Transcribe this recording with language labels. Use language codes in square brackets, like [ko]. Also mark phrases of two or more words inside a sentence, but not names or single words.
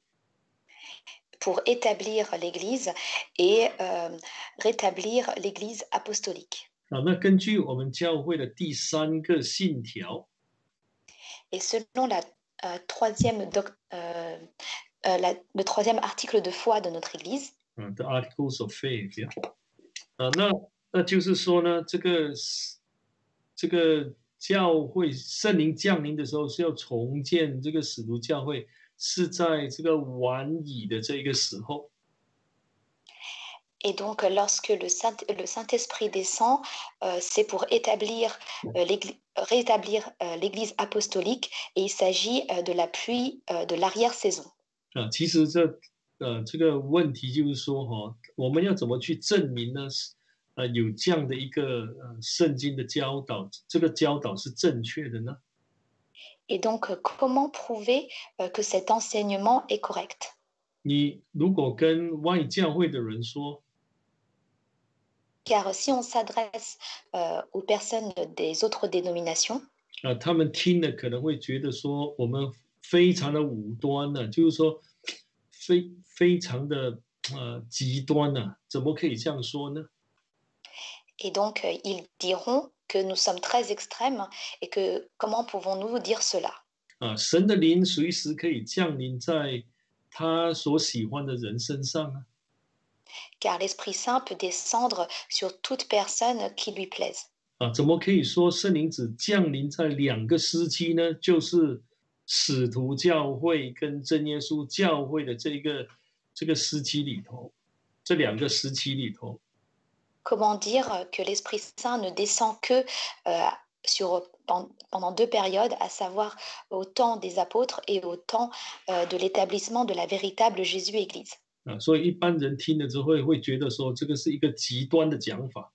[fr] Pour établir l'Église et rétablir l'Église apostolique. [zh] 啊。那根据我们教会的第三个信条 [fr] Et selon le troisième article de foi de notre Église, [en] The Articles of Faith [zh] 啊，那就是说呢，这个教会圣灵降临的时候是要重建这个使徒教会，是在这个晚已的这个时候 [fr] et donc lorsque le Saint-Esprit descend, c'est pour rétablir l'Église apostolique et il s'agit de la pluie de l'arrière-saison. [zh] 啊。其实这个问题就是说哈，我们要怎么去证明呢？有这样的一个圣经的教导，这个教导是正确的呢？ [fr] Et donc, comment prouver que cet enseignement est correct? [zh] 你如果跟外教会的人说， [fr] Car si on s'adresse aux personnes des autres dénominations, [zh] 他们听了可能会觉得说我们非常的武端呢、就是说非常的极端呢、怎么可以这样说呢？ [fr] et donc ils diront que nous sommes très extrêmes et que comment pouvons-nous dire cela? [zh] 神的灵随时可以降临在他所喜欢的人身上啊。 [fr] Car l'Esprit Saint peut descendre sur toute personne qui lui plaise. [zh] 怎么可以说圣灵只降临在两个时期呢？就是使徒教会跟真耶稣教会的这个时期里头，这两个时期里头。 [fr] Comment dire que l'Esprit Saint ne descend que pendant deux périodes, à savoir au temps des apôtres et au temps de l'établissement de la véritable Jésus-Église. [zh] 所以一般人听了之后会觉得说这个是一个极端的讲法